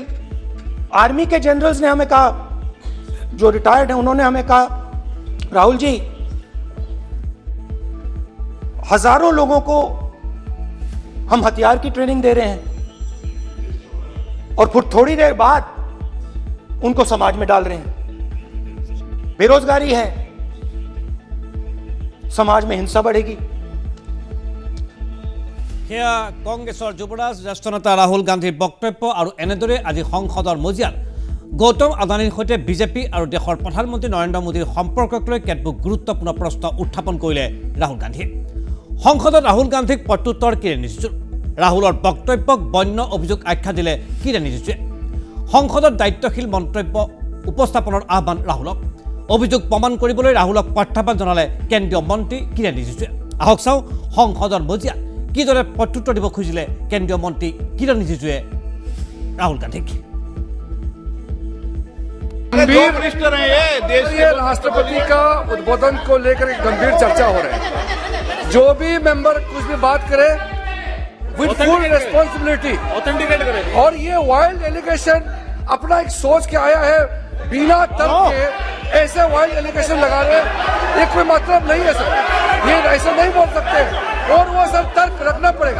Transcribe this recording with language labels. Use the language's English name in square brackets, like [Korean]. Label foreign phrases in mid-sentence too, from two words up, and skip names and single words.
[Hindi] आर्मी के जनरल्स ने हमें कहा, जो रिटायर्ड हैं, उन्होंने हमें कहा, राहुल जी, हजारों लोगों को हम हथियार की ट्रेनिंग दे रहे हैं और फिर थोड़ी देर बाद उनको समाज में डाल रहे हैं। बेरोजगारी है, समाज में हिंसा बढ़ेगी। [Assamese] সেয়া কংগ্ৰেছৰ যুৱৰাজ জ্যেষ্ঠ নেতা ৰাহুল গান্ধীৰ বক্তব্য। আৰু এনেদৰে আজি সংসদৰ মজিয়াত গৌতম আদানীৰ সৈতে বিজেপি আৰু দেশৰ প্ৰধানমন্ত্ৰী নৰেন্দ্ৰ মোদীৰ সম্পৰ্কক লৈ কেতবোৰ গুৰুত্বপূৰ্ণ প্ৰশ্ন উত্থাপন কৰিলে ৰাহুল গান্ধীয়ে। সংসদত ৰাহুল গান্ধীক প্ৰত্যুত্তৰ কিৰে নিযুজুৰ, ৰাহুলৰ বক্তব্যক বন্য অভিযোগ আখ্যা দিলে কিৰে নিযুজুৱে, সংসদত দায়িত্বশীল মন্তব্য উপস্থাপনৰ আহ্বান ৰাহুলক, অভিযোগ প্ৰমাণ কৰিবলৈ ৰাহুলক প্ৰত্যাহ্বান জনালে কেন্দ্ৰীয় মন্ত্ৰী কিৰে নিযুজুৱে। আহক চাওঁ সংসদৰ মজিয়াত কিদৰে প্ৰত্যুত্তৰ দিব খুজিলে কেন্দ্ৰীয় মন্ত্ৰী কিৰণ ৰিজিজুৱে ৰাহুল গান্ধীক। [Hindi] गंभीर मिनिस्टर हैं ये देश के। ये राष्ट्रपति का उद्बोधन को लेकर एक गंभीर चर्चा हो रही है। जो भी मेंबर कुछ भी बात करे [English] with full responsibility [Hindi] ऑथेंटिकेट करें। और ये [English] wild allegation [Hindi] अपना एक सोच के आया है, बिना तर्क के ऐसे [English] wild allegation [Hindi] लगा रहे, ये कोई मतलब नहीं है सर, ये ऐसे नहीं बोल सकते और वो सर तर्क रखना पड़ेगा।